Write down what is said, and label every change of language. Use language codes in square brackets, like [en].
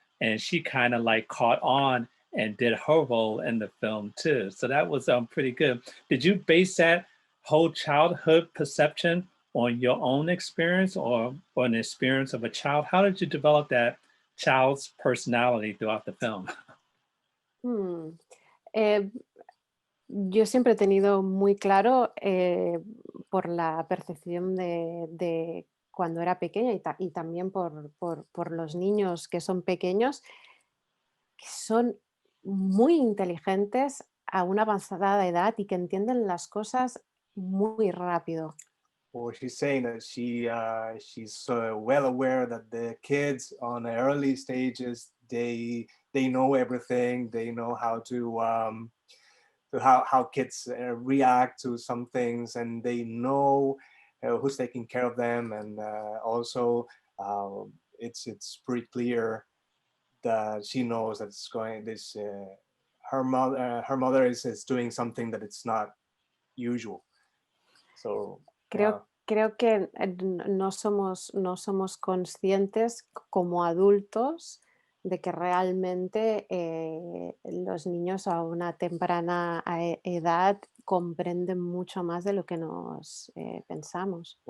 [en] And she kind of like caught on and did her role in the film too. So that was pretty good. Did you base that whole childhood perception on your own experience or an experience of a child? How did you develop that child's personality throughout the film? [es] Eh, yo siempre he tenido muy claro por la percepción de cuando era pequeña y también por los niños que son pequeños, que son muy inteligentes a una avanzada edad y que entienden las cosas muy rápido. [en] Or she's saying that she's well aware that the kids on the early stages they know everything. They know how to how kids react to some things, and they know who's taking care of them. And also, it's pretty clear that she knows that it's going this. Her mother is doing something that it's not usual. So [es] Creo que no somos conscientes como adultos de que realmente los niños a una temprana edad comprenden mucho más de lo que nos pensamos.